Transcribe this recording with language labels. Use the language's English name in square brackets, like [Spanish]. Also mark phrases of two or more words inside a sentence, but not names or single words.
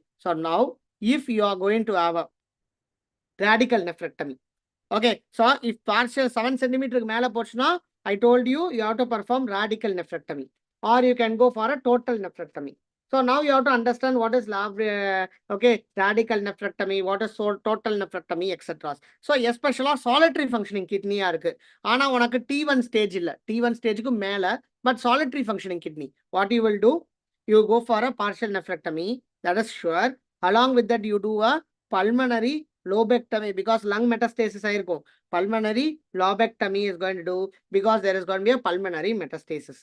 [English] So now, if you are going to have a radical nephrectomy, okay, so if partial 7 centimeter mela portion, I told you, you have to perform radical nephrectomy, or you can go for a total nephrectomy. So now you have to understand what is okay, radical nephrectomy, what is total nephrectomy, etc. So especially solitary functioning kidney irukku. [Tamil] ஆனா உனக்கு [English] T1 stage [Tamil] illa. [English] T1 stage [Tamil] கு மேல, [English] but solitary functioning kidney. What you will do? You go for a partial nephrectomy, that is sure. Along with that, you do a pulmonary lobectomy because lung metastasis ஆயிருக்கும். Pulmonary lobectomy is going to do because there is going to be a pulmonary metastasis.